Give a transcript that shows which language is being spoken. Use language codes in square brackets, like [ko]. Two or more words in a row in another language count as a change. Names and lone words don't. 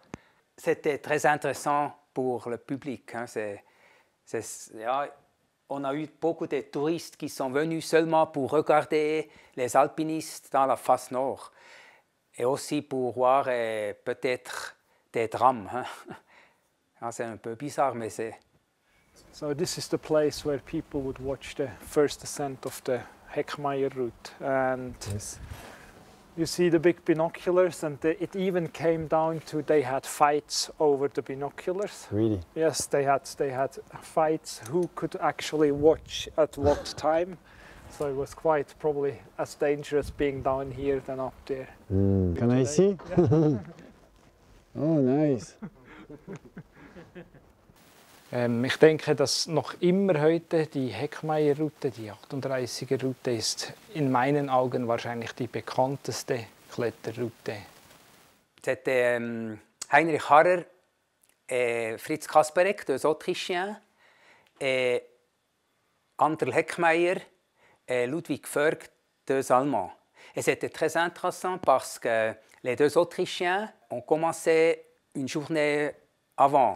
[fr] C'était très intéressant pour le public. On a eu beaucoup de touristes qui sont venus seulement pour regarder les alpinistes dans la face nord et aussi pour voir peut-être des drames. C'est un peu bizarre, mais c'est... [en] So this is the place where people would watch the first ascent of the Heckmeier route, and Yes. you see the big binoculars, and it even came down to they had fights over the binoculars. Really? Yes, they had fights who could actually watch at what time. So it was quite probably as dangerous being down here than up there. Can I see? Oh, nice. [de] Ich denke, dass noch immer heute die Heckmeier-Route, die 38er-Route, ist in meinen Augen wahrscheinlich die bekannteste Kletterroute. [fr] C'était Heinrich Harrer et Fritz Kasperek, deux Autrichiens, et Anderl Heckmeier et Ludwig Förg, deux Allemands. Et c'était très intéressant parce que les deux Autrichiens ont commencé une journée avant.